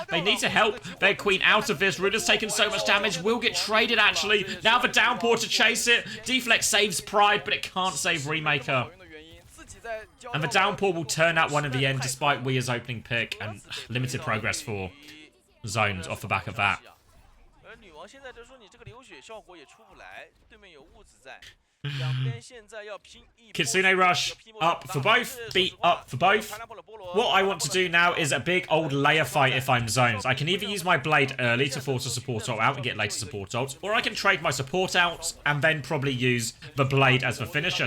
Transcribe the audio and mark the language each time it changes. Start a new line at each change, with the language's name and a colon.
English: They need to help their Queen out of this. Ruler's taken so much damage, will get traded actually. Now the downpour to chase it. Deflex saves Pride, but it can't save Remaker. And the downpour will turn out one in the end despite Weir's opening pick and limited progress for zones off the back of that.
Chinese: 而女王现在就说你这个流血效果也出不来，对面有物子在。两边现在要拼一波
English: Kitsune rush up for both, beat up for both. What I want to do now is a big old layer fight if I'm zones. I can either use my blade early to force a support ult out and get later support ults, or I can trade my support outs and then probably use the blade as the finisher.